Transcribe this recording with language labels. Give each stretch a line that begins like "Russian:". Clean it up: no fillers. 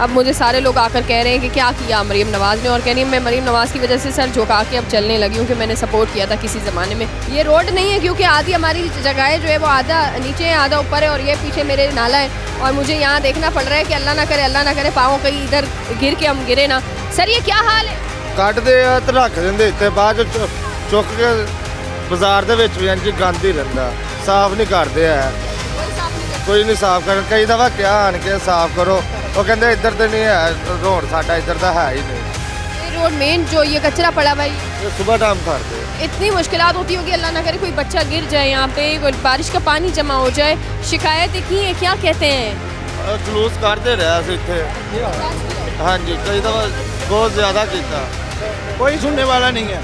Hindi: अब मुझे सारे लोग आकर कह रहे हैं कि क्या किया मरियम नवाज ने, और कह रही मैं मरियम नवाज की वजह से सर झुका के अब चलने लगी हूँ कि मैंने सपोर्ट किया था किसी ज़माने में। ये रोड नहीं है क्योंकि आधी हमारी जगह जो है वो आधा नीचे है आधा ऊपर है, और ये पीछे मेरे नाला है, और मुझे यहाँ देखना पड़ रहा है कि अल्लाह ना करे पाँव कहीं इधर गिर के हम गिरे ना। सर ये क्या हाल है?
Punjabi: ਕੱਢਦੇ ਆ ਤੇ ਰੱਖ ਦਿੰਦੇ ਇੱਥੇ, ਬਾਅਦ ਚ ਚੁੱਕ ਕੇ ਬਾਜ਼ਾਰ ਦੇ ਵਿੱਚ ਵੀ ਇੰਝ ਗੰਦ ਹੀ ਰਹਿੰਦਾ, ਸਾਫ਼ ਨਹੀਂ ਕਰਦੇ ਆ, ਕੋਈ ਨਹੀਂ ਸਾਫ਼ ਕਰਨ। ਕਈ ਦਫਾ ਕਿਹਾ ਆਣ ਕੇ ਸਾਫ਼ ਕਰੋ, ਉਹ ਕਹਿੰਦੇ ਇੱਧਰ ਤੇ ਨਹੀਂ ਹੈ ਰੋਡ, ਸਾਡਾ ਇੱਧਰ ਦਾ ਹੈ ਹੀ ਨਹੀਂ।
Hindi: ये रोड मेन जो ये कचरा पड़ा भाई,
Punjabi: ਇਹ ਸਵੇਰ ਟਾਈਮ ਕਰਦੇ
Hindi: इतनी मुश्किलात होती होगी, अल्लाह ना करे कोई बच्चा गिर जाए यहाँ पे, कोई बारिश का पानी जमा हो जाए। शिकायतें की है, क्या कहते हैं?
Punjabi: ਜਲੂਸ ਕੱਢਦੇ ਰਿਹਾ ਸੀ ਇੱਥੇ। ਹਾਂਜੀ ਕਈ ਦਫਾ
Hindi: बहुत ज़्यादा किया, कोई सुनने वाला नहीं है।